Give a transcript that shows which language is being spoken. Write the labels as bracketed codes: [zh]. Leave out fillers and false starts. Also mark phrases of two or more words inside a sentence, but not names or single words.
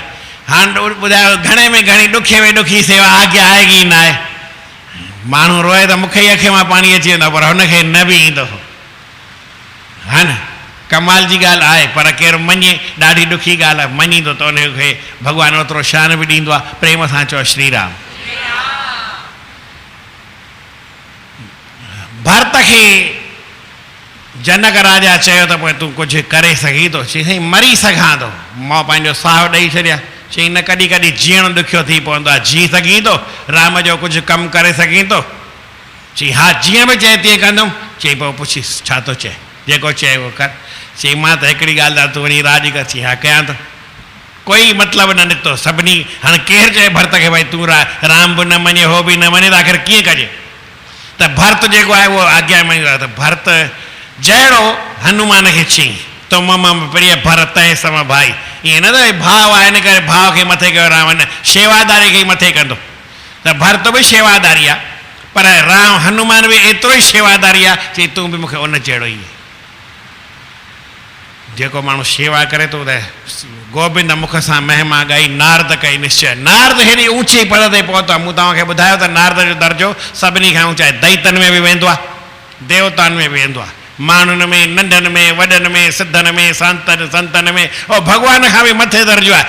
[sd] हाणे ॿुधायो घणे में घणी ॾुखे में ॾुखी सेवा आज्ञा आहे की न आहे? माण्हू रोए त मूंखे ई अखे मां पाणी अची वेंदो, पर हुनखे न बि ईंदो, हा न। कमाल जी ॻाल्हि आहे, पर केरु मञे, ॾाढी ॾुखी ॻाल्हि आहे। मञींदो त उनखे भॻवानु ओतिरो शान बि ॾींदो आहे। प्रेम सां चओ श्री राम। भरत खे जनक राजा चयो त पोइ तूं कुझु करे सघीं थो? चई साईं मरी सघां थो, मां पंहिंजो साहु ॾेई छॾियां। चई न, कॾहिं कॾहिं जीअणु ॾुखियो थी पवंदो आहे, जी सघीं थो? राम जो कुझु कमु करे सघीं थो? चई हा जीअं बि चए तीअं कंदुमि। चई पोइ पुछीसि छा थो चए, जेको चए उहो कर। चई मां त हिकिड़ी ॻाल्हि आहे, तूं वञी राज कर। चई हा कयां थो। कोई मतिलबु न निकितो सभिनी। हाणे केरु चए भरत खे भई तूं राम बि न मञे, हो बि न मञे, त आख़िर कीअं कजे? त भरत जेको आहे उहो आज्ञा मञींदो आहे। त भरत जहिड़ो हनुमान खे चई तो [awa] मम प्रिय भरत ऐं सम भाई, [sd] ईअं न त भाव आहे इन करे भाव खे मथे कयो राम, न शेवादारी खे मथे कंदो। त भरत बि शेवादारी आहे, पर राम हनुमान बि एतिरो ई शेवादारी आहे। चई तूं बि मूंखे उन जहिड़ो ई। जेको माण्हू शेवा करे थो त गोबिंद मुख सां महिमा ॻाई नारद कई निश्चय। नारद हेॾी ऊची पद ते पहुतो आहे। मूं तव्हांखे ॿुधायो त नारद जो दर्जो सभिनी खां ऊचा आहे। दैतनि में बि वेंदो आहे, देवताउनि में बि वेंदो आहे, माण्हुनि में, नंढनि में, वॾनि में, सिद्धनि में, संतनि में, और भॻवान खां बि मथे दर्जो आहे।